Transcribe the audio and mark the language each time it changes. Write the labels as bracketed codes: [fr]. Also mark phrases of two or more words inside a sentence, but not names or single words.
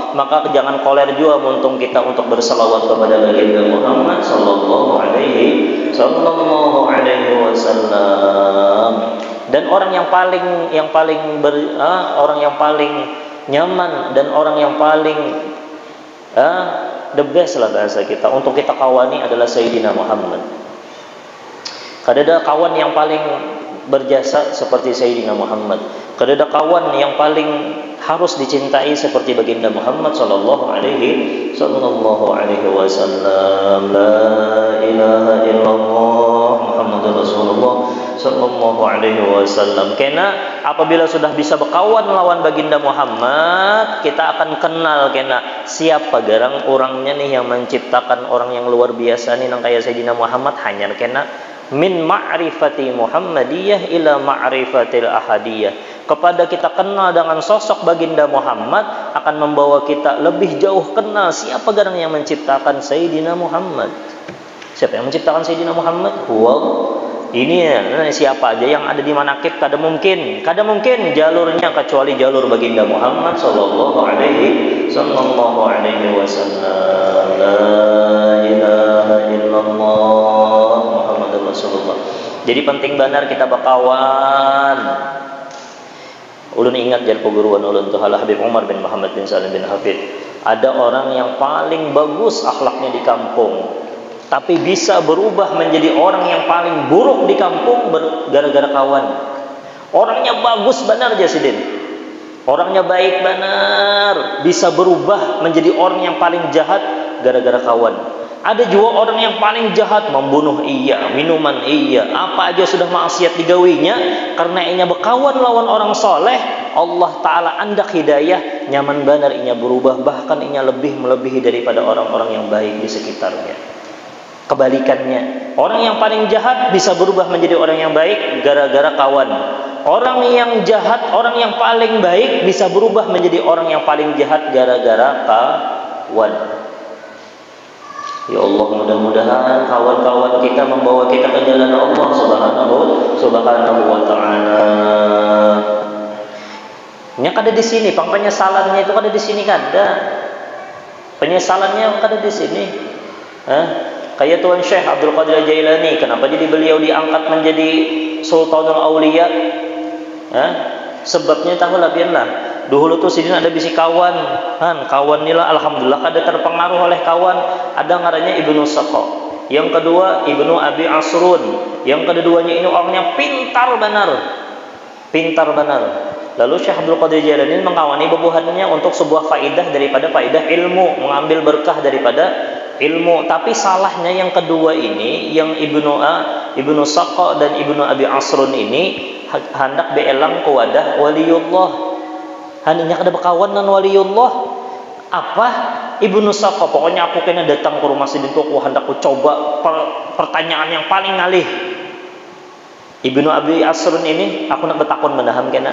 [bjn] Maka jangan koler juga muntung kita untuk berselawat kepada baginda Muhammad [ar] صلى الله عليه وسلم. [id] Dan orang yang paling nyaman dan orang yang paling [en] the best [id] lah bahasa kita untuk kita kawani adalah Sayyidina Muhammad. [bjn] Kadada kawan yang paling berjasa seperti Sayyidina Muhammad. Kadada kawan yang paling harus dicintai seperti baginda Muhammad [ar] صلى الله عليه وسلم. لا إله إلا الله محمد رسول الله صلى الله عليه وسلم. [bjn] Karena apabila sudah bisa berkawan lawan baginda Muhammad, kita akan kenal siapa garang orangnya nih yang menciptakan orang yang luar biasa nih nang kaya Sayyidina Muhammad. [ar] Hanya من معرفة المحمدية إلى معرفة الأحدية. [bjn] Kepada kita kenal dengan sosok baginda Muhammad akan membawa kita lebih jauh kenal siapa garang yang menciptakan Sayyidina Muhammad. [id] Siapa yang menciptakan Sayyidina Muhammad? [bjn] Ini siapa aja yang ada di manakib kada mungkin jalurnya kecuali jalur baginda Muhammad [ar] صلى الله عليه وسلم. لا إله إلا الله محمد رسول الله. [id] Jadi penting benar kita berkawan. [bjn] Ulun ingat jar peguruan ulun tuh Habib Umar bin Muhammad bin Salim bin Hafid. [id] Ada orang yang paling bagus akhlaknya di kampung, tapi bisa berubah menjadi orang yang paling buruk di kampung gara-gara kawan. Orangnya bagus benar Jasidin, orangnya baik benar, bisa berubah menjadi orang yang paling jahat gara-gara kawan. Ada juga orang yang paling jahat, membunuh iya, minuman iya, [bjn] apa aja sudah maksiat digawinya, karena inya berkawan lawan orang soleh, Allah Ta'ala andak hidayah, nyaman benar inya berubah, bahkan inya lebih melebihi daripada orang-orang yang baik di sekitarnya. [id] Kebalikannya, orang yang paling jahat bisa berubah menjadi orang yang baik gara-gara kawan. Orang yang jahat, orang yang paling baik bisa berubah menjadi orang yang paling jahat gara-gara kawan. Ya Allah, mudah-mudahan kawan-kawan kita membawa kita ke jalan Allah [ar] سبحانه وتعالى. [bjn] Nya kada di sini, penyesalannya itu kada di sini kada. Penyesalannya kada di sini. Kayak Tuan Syekh Abdul Qadir Jailani, kenapa jadi beliau diangkat menjadi Sultanul Aulia? [id] Sebabnya tahu lah biarlah. [bjn] Dulu tuh sidin ada bisi kawan, kawan nila alhamdulillah kada terpengaruh oleh kawan. Ada ngarannya Ibnu Saqo, yang kedua Ibnu Abi Asrun, yang keduanya ini orangnya pintar benar. Lalu Syekh Abdul Qadir Jailani mengawani bebuhannya untuk sebuah faidah daripada faidah ilmu, mengambil berkah daripada ilmu. Tapi salahnya yang kedua ini, yang Ibnu Saqo dan Ibnu Abi Asrun ini hendak beelang ke wadah waliullah. Hanya kada berkawan dengan waliullah. [id] Apa? [bjn] Ibnu Saqqa, pokoknya aku kena datang ke rumah Sidin tuh, aku hendak aku coba pertanyaan yang paling ngalih. Ibnu Abi Asrun ini aku nak bertakon menaham kena.